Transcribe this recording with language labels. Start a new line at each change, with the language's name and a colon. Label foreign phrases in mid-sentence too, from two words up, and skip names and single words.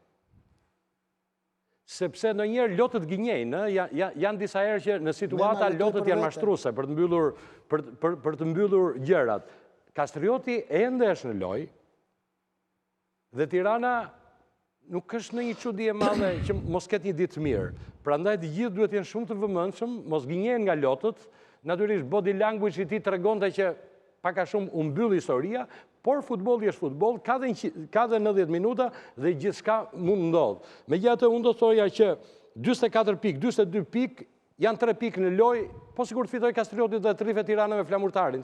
Albanian: Sepse ndonjëherë lotët gënjejnë, janë disa herë që në situata lotët janë mashtruese për të mbyllur gjërat. Kastrioti ende është në lojë dhe Tirana nuk është në një çudi e madhe që mos ketë një ditë mirë. Prandaj të gjithë duhet të jenë shumë të vëmendshëm, mos gënjejnë nga lotët. Natyrisht
English: body language
Albanian: i tij tregonte që pak a shumë u mbyll historia, por futbolli është futboll, ka dhe 90 minuta dhe gjithçka mund ndodh. Megjithatë unë do thoja që 44 pikë, 42 pikë janë 3 pikë në lojë, po sigur të fitoj Kastrioti dhe të rrife Tirana me Flamurtarin.